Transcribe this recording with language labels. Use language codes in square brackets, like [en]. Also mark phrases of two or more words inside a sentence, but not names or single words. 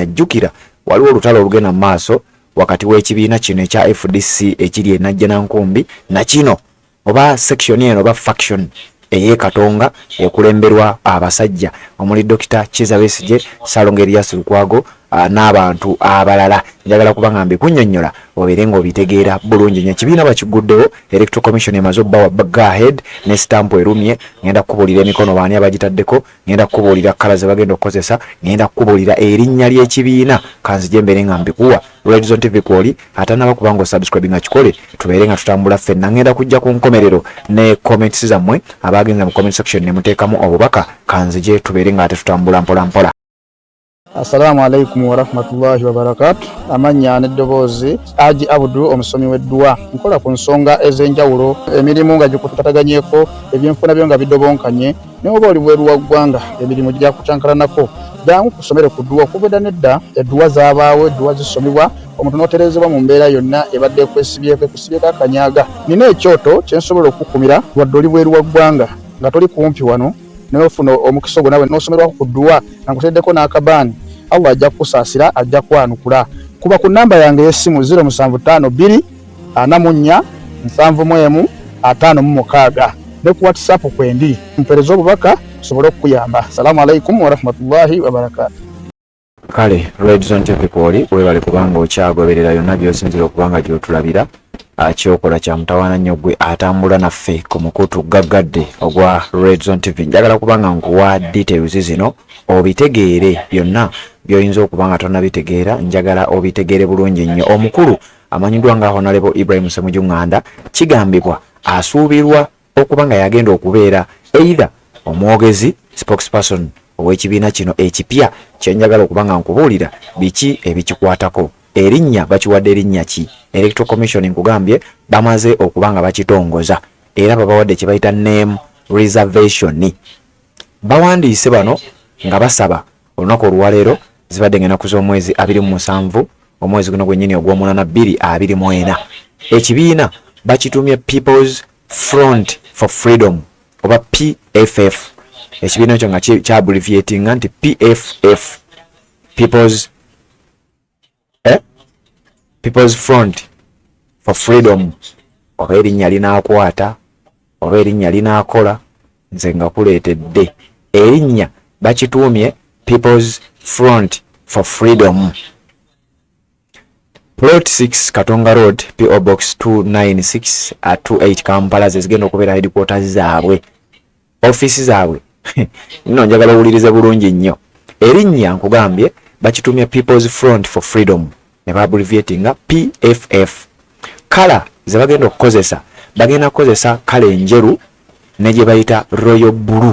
[lg] Jjukira waliwo olutalo olugenda mu maaso wakati w'ekibiina kino ekya FDC ekiri e Najjanankumbi na kino oba section eno oba faction eye Katonga ekulemberwa abasajja omuli Dr. Kizza Besigye, Ssaalongo Erias Lukwago n'abantu abalala. Njagala kubanga mbikunnyonnyola obeere ng'obitegeera bulungi nnyo. Ekibiina bakiguddewo, Electoral Commission emaze obbawa [en] go ahead [lg] ne stamp erumye. Ngenda kukubuulira emikono baani abagitaddeko, ngenda kukubuulira kkala ze bagenda okukozesa, ngenda kukubuulira erinnya ly'ekibiina. Kanzije mbeere nga mbikuwa Red Zone TV kwoli ate naba kubanga osubscribe nga kikole tubeere nga tutambula ffenna. Ngenda kujja ku nkomerero ne comments zammwe abagenza mu [en] comment section [lg] ne muteekamu obubaka. Kanzije tubeere nga ate tutambula mpola mpola. [ar] السلام عليكم ورحمة الله وبركاته. [lg] Amanya n'eddoboozi Haji Abdul omusomi w'edduwa. Nkola ku nsonga ez'enjawulo, emirimu nga gikutataganyeko, ebyenfuna byo nga bidobonkanye, ne oba oli bweru wa ggwanga emirimu gya kucankalanako. Jangu kusomere ku dduwa okubeda nedda edduwa zaabaawo, edduwa zisomibwa omuntu n'oterezebwa mu mbeera yonna ebadde ekwesibyeko akanyaga. Nina ekyoto kye nsobola okukumira wadde oli bweru wa ggwanga nga toli kumpi wano n'ofuna omukisa ogwo nawe n'osomerwako ku dduwa nga nkuteddeko n'akabaani. Allah ajja kukusaasira, ajja kwanukula. Kuba ku namba yange y'essimu 0752 44 71 56 ne ku WhatsApp kwendi mpereza obubaka sobole okukuyamba. [ar] السلام عليكم ورحمة الله وبركاته. [lg] Kale Red Zone TV kwoli webale kubanga okyagoberera yonna by'osinzira okubanga gy'otulabira kyokola kya mutawaana nnyo gwe atambula naffe ku mukutu gaggadde ogwa Red Zone TV. Njagala kubanga nkuwa details zino obitegeere byonna by'oyinza okubanga tonnabitegeera, njagala obitegeere bulungi nnyo. Omukulu amanyiddwa nga Honorable Ibrahim Ssemujju Nganda kigambibwa asuubirwa okubanga yagenda okubeera either omwogezi spokesperson ow'ekibiina kino ekipya. Kyenjagala okubanga nkubuulira biki ebikikwatako. Erinnya bakiwadde erinnya ki? Electoral Commission nkugambye bamaze okubanga bakitongoza era babawadde kye bayita [en] name reservation. [lg] Bawandiise bano nga basaba olunaku olwaleero zibadde ng'ennaku z'omwezi 27 omwezi guno gwennyini ogw'omunaana 2024. Ekibiina bakitumye People's Front for Freedom oba PFF. Ekibiina ekyo nga kya abbreviatinga nti PFF, People's Front for Freedom. Oba erinnya linaakwata oba erinnya linaakola nze nga kuleetedde erinnya bakituumye People's Front for Freedom. Plot 6 Katonga Road PO Box 296 at 28 Kampala zigenda okubeera headquarters zaabwe, office zaabwe. Nino njagala owulirize bulungi nnyo. Erinnya nkugambye bakitumye People's Front for Freedom ne abbreviatinga PFF. Kala ze bagenda okukozesa, bagenda kukozesa kala enjeru ne gye bayita [en] royal blue.